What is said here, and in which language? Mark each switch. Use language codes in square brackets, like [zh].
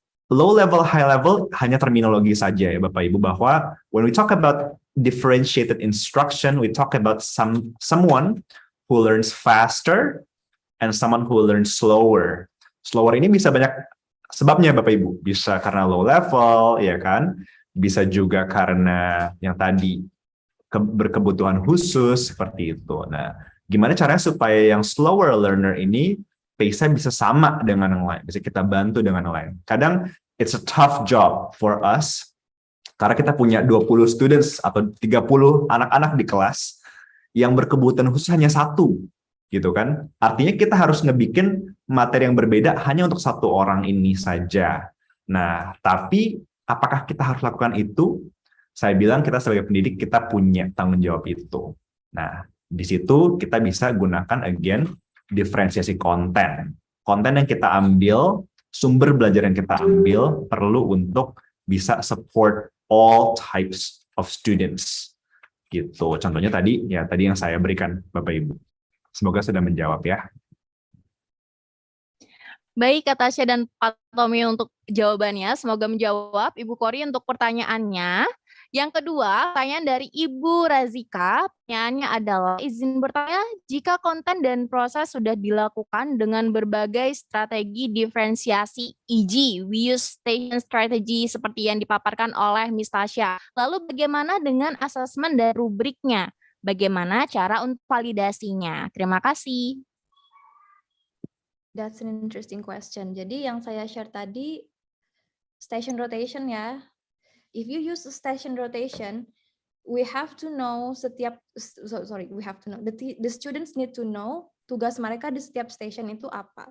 [en] Low level, high level [id] hanya terminologi saja ya Bapak Ibu, bahwa [en] when we talk about differentiated instruction, we talk about someone who learns faster and someone who learns slower. [id] Slower ini bisa banyak sebabnya Bapak Ibu. Bisa karena low level, ya kan? Bisa juga karena yang tadi berkebutuhan khusus seperti itu. Nah, gimana caranya supaya yang slower learner ini pace-nya bisa sama dengan yang lain, bisa kita bantu dengan yang lain. Kadang [en] it's a tough job for us [id] karena kita punya 20 students atau 30 anak-anak di kelas yang berkebutuhan khusus hanya satu. Gitu kan? Artinya kita harus ngebikin materi yang berbeda hanya untuk satu orang ini saja. Nah, tapi apakah kita harus lakukan itu? Saya bilang kita sebagai pendidik kita punya tanggung jawab itu. Nah, di situ kita bisa gunakan again diferensiasi konten. Konten yang kita ambil, sumber belajar yang kita ambil perlu untuk [en] bisa support all types of students. [id] Gitu. Contohnya tadi yang saya berikan Bapak Ibu. Semoga sudah menjawab ya. Baik, Kak Tasya dan Pak Tommy untuk jawabannya. Semoga menjawab. Ibu Kori untuk pertanyaannya. Yang kedua, pertanyaan dari Ibu Razika. Pertanyaannya adalah, izin bertanya, jika konten dan proses sudah dilakukan dengan berbagai strategi diferensiasi, e.g. [en] we use station strategy [id] seperti yang dipaparkan oleh [en] Miss Tasya. [id] Lalu bagaimana dengan asesmen dan rubriknya? Bagaimana cara untuk validasinya? Terima kasih. [en] That's an interesting question. [id] Jadi yang saya share tadi, [en] station rotation ya. If you use the station rotation, we have to know the students need to know [id] tugas mereka di setiap station itu apa.